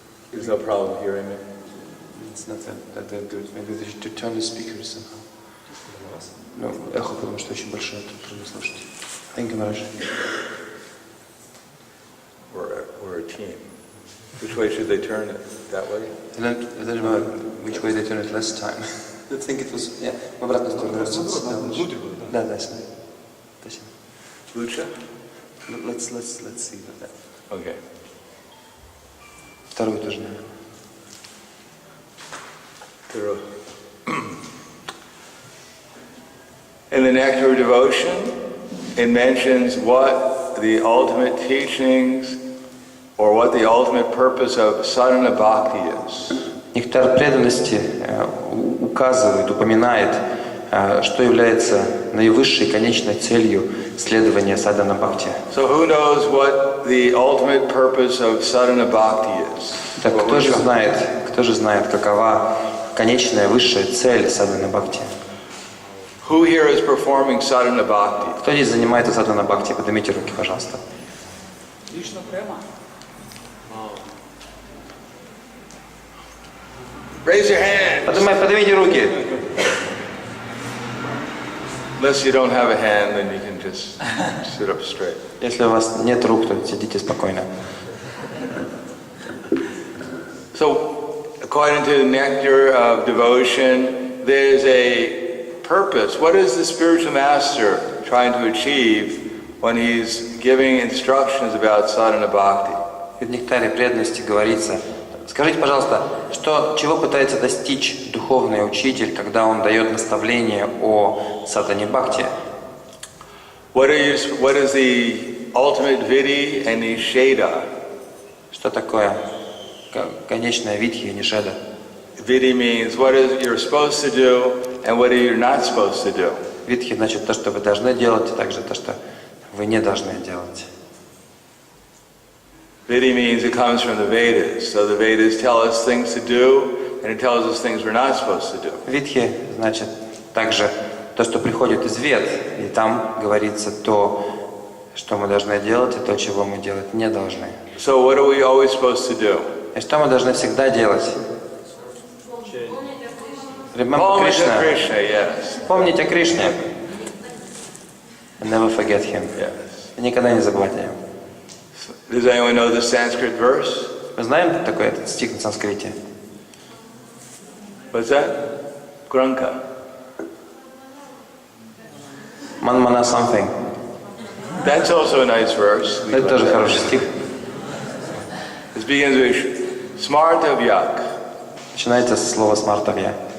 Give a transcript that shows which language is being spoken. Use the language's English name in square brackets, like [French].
[English] There's no problem hearing me. It's not that good. Maybe they should turn the speakers somehow. [Russian] Ну, эхо, потому что очень большое, тут трудно слушать. [English] Thank you, Maharaj. We're a team. Which way should they turn it? That way? I don't know which way they turn it last time. I think it was, yeah, [Russian] в обратную сторону. Да, да, сюда. Лучше? [English] Let's see that. Okay. [Russian] Вторую тоже, наверное. [English] In the Nectar of Devotion, it mentions what the ultimate teachings or what the ultimate purpose of sadhana bhakti is. [Russian] Нектар преданности указывает, упоминает, что является наивысшей конечной целью следования садхана бхакти. [English] So who knows what the ultimate purpose of sadhana bhakti is? [Russian] Так кто же знает, какова конечная высшая цель садхана бхакти? [English] Who here is performing sadhana bhakti? [Russian] Кто здесь занимается садхана бхакти? Поднимите руки, пожалуйста. Лично прямо. [English] Raise your hand. [Russian] Поднимите руки. [English] Unless you don't have a hand, then you can just sit up straight. [Russian] Если у вас нет рук, то сидите спокойно. [English] So, according to the nectar of devotion, there's a purpose. What is the spiritual master trying to achieve when he's giving instructions about sadhana bhakti? [Russian] В нектаре преданности говорится: скажите, пожалуйста, чего пытается достичь духовный учитель, когда он дает наставление о садхане бхакти? [English] What is the ultimate vidhi and nisheda? [Russian] Что такое конечная видхи и нишеда? [English] Vidhi means what is you're supposed to do and what you're not supposed to do. [Russian] Видхи значит то, что вы должны делать, и также то, что вы не должны делать. [English] Vidhi means it comes from the Vedas. So the Vedas tell us things to do and it tells us things we're not supposed to do. [Russian] Видхи значит также то, что приходит из Вед, и там говорится то, что мы должны делать, и то, чего мы делать не должны. [English] So what are we always supposed to do? [Russian] И что мы должны всегда делать? [English] Remember Krishna. Yes. [Russian] Помните о Кришне. [English] Never forget him. Yes. [Russian] Никогда не забывайте о нем. [English] Does anyone know the Sanskrit verse? [Russian] Мы знаем такой этот стих на санскрите? [English] What's that? Granka. Manmana something. That's also a nice verse. [Russian] Это тоже хороший стих. [English] It begins with Smartavyak. [Russian] Начинается со слова смартавья.